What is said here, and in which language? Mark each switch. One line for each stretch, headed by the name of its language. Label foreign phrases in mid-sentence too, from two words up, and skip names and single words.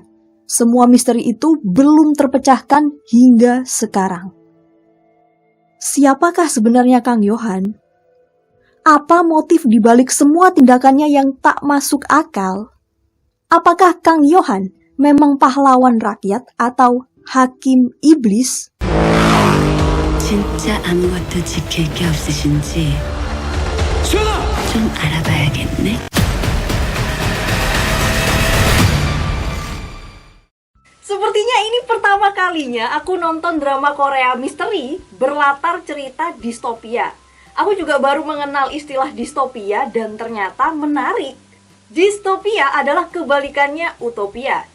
Indonesian: Semua misteri itu belum terpecahkan hingga sekarang. Siapakah sebenarnya Kang Yohan? Apa motif dibalik semua tindakannya yang tak masuk akal? Apakah Kang Yohan memang pahlawan rakyat atau hakim iblis?
Korean: 진짜 아무것도 지킬 게 없으신지 좀 알아봐야겠네.
Indonesian: Sepertinya ini pertama kalinya aku nonton drama Korea misteri berlatar cerita distopia. Aku juga baru mengenal istilah distopia dan ternyata menarik. Distopia adalah kebalikannya utopia.